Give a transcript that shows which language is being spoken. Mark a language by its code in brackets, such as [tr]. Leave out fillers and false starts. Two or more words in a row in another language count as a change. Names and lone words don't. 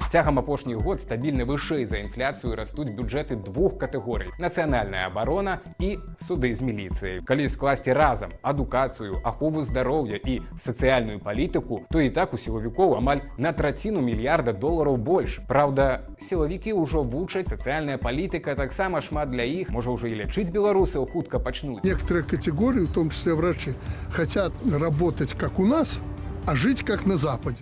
[be] Цягам апошніх год стабільна вышэй за інфляцыю растуць бюджэты двух катэгорый – нацыянальная абарона і суды з міліцыяй. Калі скласці разам адукацыю, ахову здароўя і сацыяльную палітыку, то і так у сілавікоў амаль на траціну мільярда долараў больш. Праўда, сілавікі ўжо вучаць, сацыяльная палітыка таксама шмат для іх, можа ўжо і лячыць беларусаў хутка почнут. [ru] Некоторые категории, в том числе врачи, хотят работать как у нас, а жить как на Западе.